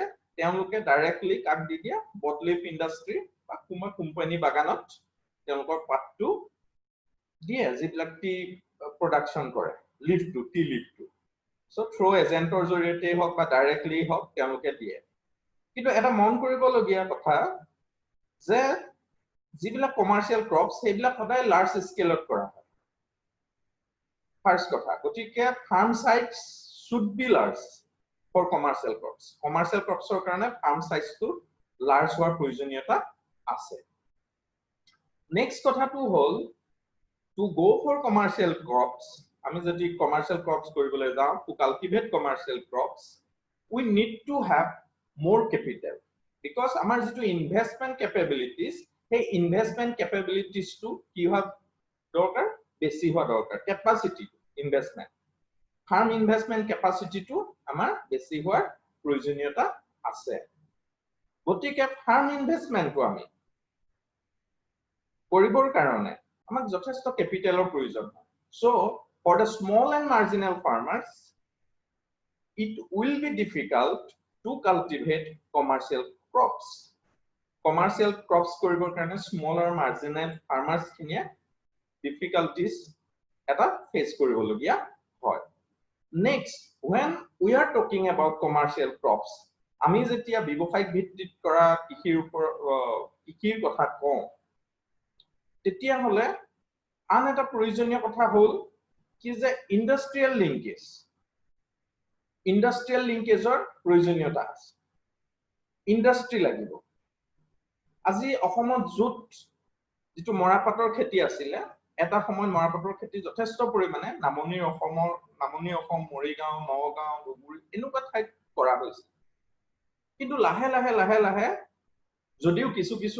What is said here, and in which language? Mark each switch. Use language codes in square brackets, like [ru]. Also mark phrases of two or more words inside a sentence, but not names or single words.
[as] তেওঁলোকে ডাইৰেক্টলি কাক দি দিয়া [en] bought leaf industry [as] বা কোনোবা কোম্পানী বাগানত তেওঁলোকৰ পাতটো দিয়ে যিবিলাক [en] tea production [as] কৰে লিফটো টি লিফটো [en] so through [as] এজেন্টৰ জৰিয়তে হওক বা ডাইৰেক্টলি হওক তেওঁলোকে দিয়ে কিন্তু এটা মন কৰিবলগীয়া কথা যে যিবিলাক [en] commercial crops [as] সেইবিলাক সদায় লাৰ্জ স্কেলত কৰা হয় ফাৰ্স্ট কথা গতিকে [en] farm size should be large for commercial crops [as] কমাৰ্শিয়েল ক্ৰপছৰ কাৰণে ফাৰ্ম সাইজটো লাৰ্জ হোৱাৰ প্ৰয়োজনীয়তা আছে নেক্সট কথাটো হ'ল [en] to go for commercial crops [as] আমি যদি [en] commercial crops [as] কৰিবলৈ যাওঁ [en] to cultivate commercial crops we need to have more capital because [as] আমাৰ যেটো [en] investment capabilities [as] সেই [en] investment capabilities to [as] কি হোৱা দৰকাৰ বেছি হোৱা দৰকাৰ [en] capacity investment farm investment capacity to [as] আমাৰ বেছি হোৱাৰ প্ৰয়োজনীয়তা আছে গতিকে [en] farm investment [as] টো আমি কৰিবৰ কাৰণে আমাক যথেষ্ট ক্যাপিটেলৰ প্ৰয়োজন হয় [en] so for the small and marginal farmers it will be difficult to cultivate commercial crops [as] কৰিবৰ কাৰণে [en] small and marginal farmers [as] খিনিয়ে difficulties এটা ফেস কৰিবলগীয়া হয় [en] next when we are talking about commercial crops [as] আমি যেতিয়া ব্যৱসায়িক ভিত্তিত কৰা কৃষিৰ কথা কওঁ তেতিয়া হলে আন এটা প্ৰয়োজনীয় কথা হ'ল কি যে ইন্ডাষ্ট্ৰিয়েল লিংকেজৰ প্ৰয়োজনীয়তা আছে ইন্ডাষ্ট্ৰি লাগিব আজি অসমত জুট যেটো মৰাপাটৰ খেতি আছিল এটা সময় মৰাপাটৰ খেতি যথেষ্ট পৰিমাণে নামনি অসম মৰিগাঁও নগাঁও ধুবুৰী এনেকুৱা ঠাইত কৰা হৈছে কিন্তু লাহে লাহে যদিও কিছু